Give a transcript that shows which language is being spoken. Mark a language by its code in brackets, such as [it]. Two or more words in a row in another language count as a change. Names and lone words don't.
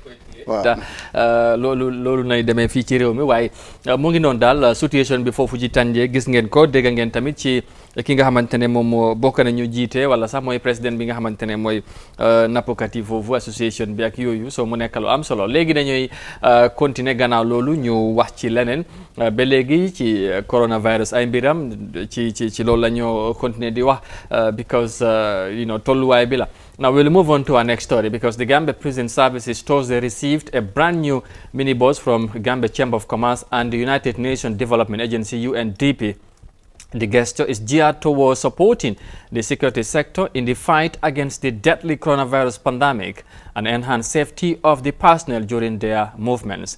[wo] loolu nay demee fii ci réew mi waaye mu ngi noonu daal situation bi foofu ci Tanji gis ngeen ko dégg ngeen tamit ci ki nga xamante ne moom moo bokk nañu jiite wala sax mooy président bi nga xamante ne mooy nappkat yi foofu association bi ak yooyu soo mu nekk lu am solo léegi dañuy continuer gannaaw loolu ñu wax ci leneen ba léegi ci coronavirus ay mbiram ci loolu la ñoo continuer di wax because tolluwaay bi la. [en] Now we'll move on to our next story because the Gambia Prison Services stores they received a brand new minibus from Gambia Chamber of Commerce and the United Nations Development Agency UNDP The gesture is geared towards supporting the security sector in the fight against the deadly coronavirus pandemic and enhance safety of the personnel during their movements.